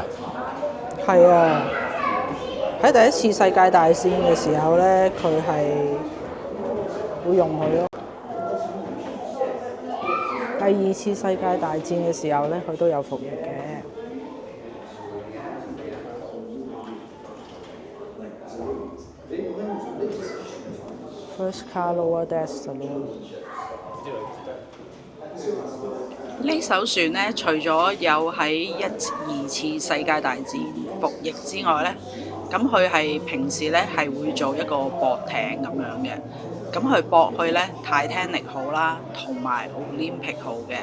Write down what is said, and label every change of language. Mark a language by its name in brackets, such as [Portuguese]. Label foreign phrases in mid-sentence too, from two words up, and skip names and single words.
[Cantonese] 係啊，喺第一次世界大戰嘅時候咧，佢係會用佢咯。第二次世界大戰嘅時候咧，佢都有服役嘅。 [English] First car lower deck saloon。 [Cantonese] 呢艘船咧，除咗有喺二次世界大戰服役之外咧，咁佢係平時咧係會做一個駁艇咁樣嘅。咁佢駁去咧 Titanic 號啦，同埋 Olympic 號嘅。